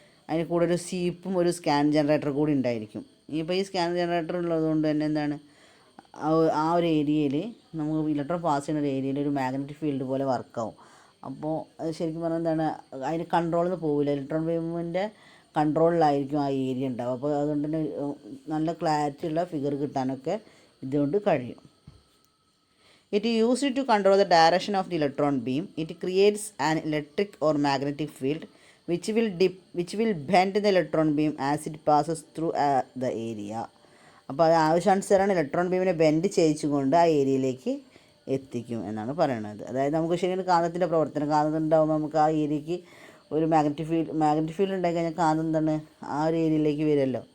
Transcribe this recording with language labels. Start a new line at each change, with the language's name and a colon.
Malayalam: അതിന് കൂടെ ഒരു സീപ്പും ഒരു സ്കാൻ ജനറേറ്റർ കൂടി ഉണ്ടായിരിക്കും. ഇപ്പോൾ ഈ സ്കാൻ ജനറേറ്റർ ഉള്ളതുകൊണ്ട് തന്നെ എന്താണ്, ആ ഒരു ഏരിയയിൽ നമുക്ക് ഇലക്ട്രോൺ പാസ് ചെയ്യുന്ന ഒരു ഏരിയയിൽ ഒരു മാഗ്നറ്റിക് ഫീൽഡ് പോലെ വർക്കാവും. അപ്പോൾ അത് ശരിക്കും പറഞ്ഞാൽ എന്താണ്, അതിന് കൺട്രോളിൽ നിന്ന് പോകില്ല, ഇലക്ട്രോൺ ബീമിൻ്റെ കൺട്രോളിലായിരിക്കും ആ ഏരിയ ഉണ്ടാവും. അപ്പോൾ അതുകൊണ്ട് തന്നെ നല്ല ക്ലാരിറ്റി ഉള്ള ഫിഗർ കിട്ടാനൊക്കെ ഇതുകൊണ്ട് കഴിയും.
English: It is used to control the direction of the electron beam. It creates an electric or magnetic field which will bend the electron beam as it passes through the area.
Malayalam: അപ്പോൾ അത് ആവശ്യാനുസരണം electron ബീമിനെ bend ചെയ്യിച്ചുകൊണ്ട് ആ ഏരിയയിലേക്ക് എത്തിക്കും എന്നാണ് പറയുന്നത്. അതായത് നമുക്ക് ശരിക്കും കാന്തത്തിൻ്റെ പ്രവർത്തനം, കാന്തം ഉണ്ടാകുമ്പോൾ നമുക്ക് ആ ഏരിയയ്ക്ക് ഒരു മാഗ്നറ്റിക് ഫീൽഡ് ഉണ്ടായി കഴിഞ്ഞാൽ കാന്തം എന്താണ് ആ ഒരു ഏരിയയിലേക്ക് വരുമല്ലോ.